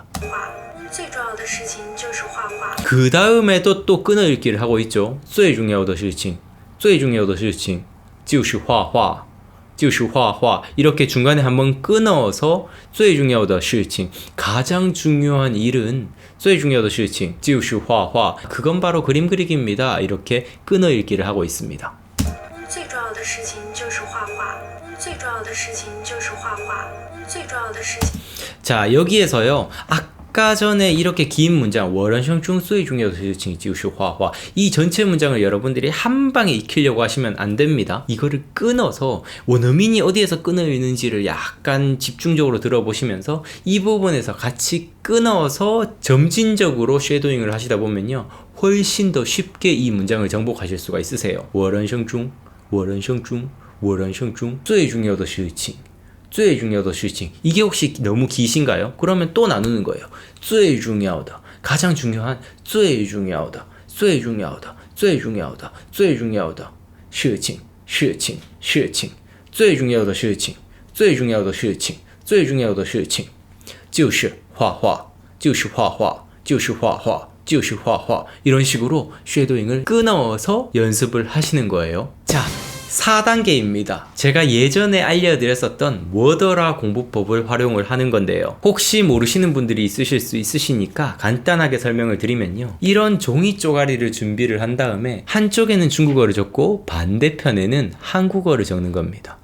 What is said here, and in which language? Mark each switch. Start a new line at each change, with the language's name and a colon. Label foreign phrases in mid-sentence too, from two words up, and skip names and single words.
Chinese: 最重要的事情就是画画。
Korean: 그 다음에도 또 끊어 읽기를 하고 있죠.
Chinese: 最重要的事情最重要的事情就是画画就是画画
Korean: 이렇게 중간에 한번 끊어서
Chinese: 最重要的事情
Korean: 가장 중요한 일은
Chinese: 最重要的事情就是画画
Korean: 그건 바로 그림 그리기입니다. 이렇게 끊어 읽기를 하고 있습니다.
Chinese: 最重要的事情就是画画。最重要的事情就是画画。最重要的事情。
Korean: 자, 여기에서요. 아까 전에 이렇게 긴 문장
Chinese: 我人生中最重要的事情就是画画
Korean: 이 전체 문장을 여러분들이 한 방에 익히려고 하시면 안 됩니다. 이거를 끊어서 원어민이 어디에서 끊어 있는지를 약간 집중적으로 들어보시면서 이 부분에서 같이 끊어서 점진적으로 쉐도잉을 하시다 보면요. 훨씬 더 쉽게 이 문장을 정복하실 수가 있으세요.
Chinese: 我人生中我人生中我人生中最重要的事情最重要的事情
Korean: 이게 혹시 너무 기신가요? 그러면 또 나누는 거예요.
Chinese: 最重要的
Korean: 가장 중요한
Chinese: 最重要的最重要的最重要的最重要的事情事情事情最重要的事情最重要的事情最重要的事情就是画画就是画画就是画画就是画画
Korean: 이런 식으로 쉐도잉을 끊어서 연습을 하시는 거예요. 자, 4단계입니다. 제가 예전에 알려드렸었던 뭐더라 공부법을 활용을 하는 건데요. 혹시 모르시는 분들이 있으실 수 있으시니까 간단하게 설명을 드리면요. 이런 종이 쪼가리를 준비를 한 다음에 한쪽에는 중국어를 적고 반대편에는 한국어를 적는 겁니다.